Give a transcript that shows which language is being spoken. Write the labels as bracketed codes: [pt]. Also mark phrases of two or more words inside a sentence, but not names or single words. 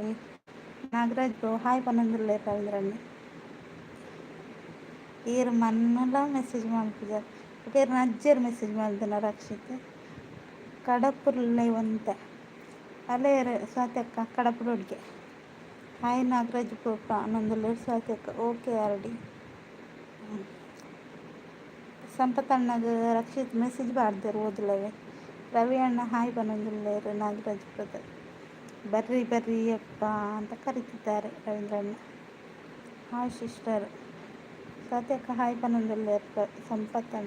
[tcy] ನಾಗರಾಜ್ ಬ್ರೋ ಹಾಯ್ ಪನೊಂದುಲ್ಲೇರು ರವೀಂದ್ರಣ್ಣ. ಈರು ಮನ್ನಲ ಮೆಸೇಜ್ ಮಲ್ಪುಜಾರ್ ಇರು ನಜ್ಜೆರು ಮೆಸೇಜ್ ಮಲ್ದನ ರಕ್ಷಿತ್. ಕಡಪುರ್ಲೆ ಒಂತೆ ಅಲ್ಲೇರು ಸ್ವಾತಿ ಅಕ್ಕ ಕಡಪುರೊಡ್ಗೆ. ಹಾಯ್ ನಾಗರಾಜ್ ಬ್ರೋ ಪನೊಂದುಲ್ಲೇರು ಸ್ವಾತಿ ಅಕ್ಕ. [en] okay RD. [tcy] ಸಂಪತಣ್ಣಗೆ ರಕ್ಷಿತ್ ಮೆಸೇಜ್ ಬಾರ್ದೇರು ಓದ್ಲವೆ. ರವಿ ಅಣ್ಣ ಹಾಯ್ ಪನೊಂದುಲ್ಲೇರು ನಾಗರಾಜ್ ಬ್ರದರ್. [kn] ಬರ್ರಿ ಬರ್ರಿ ಅಪ್ಪ ಅಂತ ಕರೀತಿದ್ದಾರೆ ರವೀಂದ್ರಣ್ಣ. [en] hi sister [tcy] ಸ್ವಾತಿ ಅಕ್ಕ ಹಾಯ್ ಪನೊಂದುಲ್ಲೇರು ಸಂಪತಣ್ಣ.